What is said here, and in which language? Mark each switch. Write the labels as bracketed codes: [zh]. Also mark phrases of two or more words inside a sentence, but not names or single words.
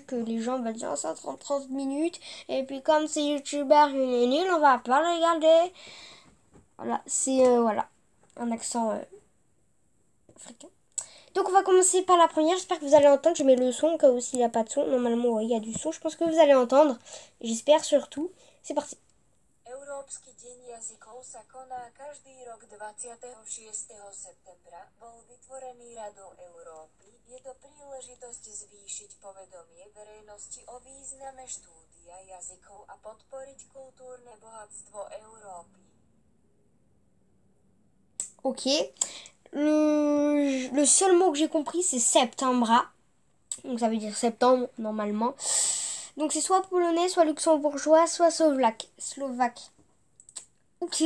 [fr] Que les gens vont dire, ça 30 minutes. Et puis, comme c'est youtubeur, il est nul, on va pas le regarder. Voilà, c'est, un accent africain. Donc on va commencer par la première, j'espère que vous allez entendre, je mets le son au cas où s'il n'y a pas de son, normalement ouais, il y a du son, je pense que vous allez entendre, j'espère surtout, c'est parti. [sk] Európsky deň jazykov sa koná každý rok 26. septembra. Bol vytvorený Radou Európy. Je to príležitosť zvýšiť povedomie verejnosti o význame štúdia jazykov a podporiť kultúrne bohatstvo Európy. [fr] Ok. Le seul mot que j'ai compris, c'est septembra. Donc ça veut dire septembre, normalement. Donc c'est soit polonais, soit luxembourgeois, soit slovaque. Ok.